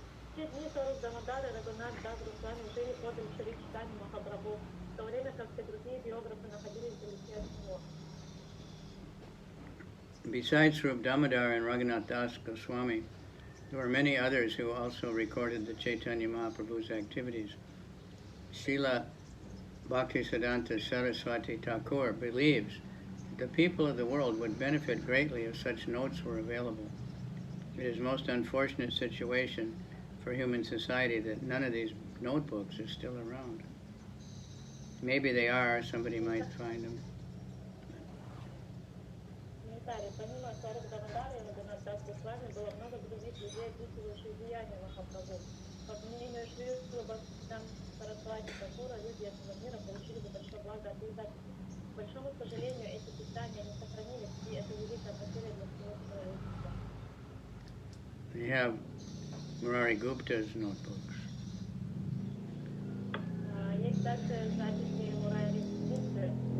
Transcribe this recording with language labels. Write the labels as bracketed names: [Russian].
[Russian] В те дни Сваруп Дамодар и Рагунат Дас Госвами жили подле Шри Чайтаньи Махапрабху, в то время как все другие биографы находились вдалеке от него. [English] Besides Swarup Damodar and Raghunath Das Goswami, there were many others who also recorded the Chaitanya Mahaprabhu's activities. Srila Bhaktisiddhanta Saraswati Thakur believes that the people of the world would benefit greatly if such notes were available. It is a most unfortunate situation for human society that none of these notebooks are still around. Maybe they are, somebody might find them. [Russian] Помимо Сваруп Дамодара и Рагунат Дас Госвами было много других людей, описывающих влияние Махапрабху. По мнению Шрила Бхактисиддханта Сарасвати Такура, люди этого мира получили бы большое благо от их записей. К большому сожалению, эти писания не сохранились, и это великая потеря для всего человечества. [English] They have Murari Gupta's notebooks. [Russian] Есть также записи Мурари Гупты.